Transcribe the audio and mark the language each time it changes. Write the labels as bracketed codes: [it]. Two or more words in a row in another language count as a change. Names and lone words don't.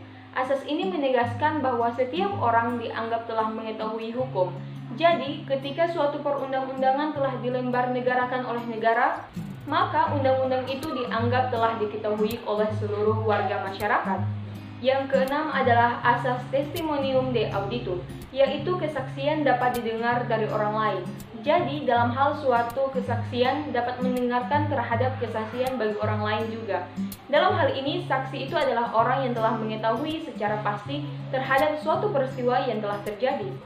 [id] Asas ini menegaskan bahwa setiap orang dianggap telah mengetahui hukum. Jadi ketika suatu perundang-undangan telah dilembar negarakan oleh negara, maka undang-undang itu dianggap telah diketahui oleh seluruh warga masyarakat. Yang keenam adalah asas [la] testimonium de auditur, [id] yaitu kesaksian dapat didengar dari orang lain. Jadi dalam hal suatu kesaksian dapat mendengarkan terhadap kesaksian bagi orang lain juga. Dalam hal ini, saksi itu adalah orang yang telah mengetahui secara pasti terhadap suatu peristiwa yang telah terjadi.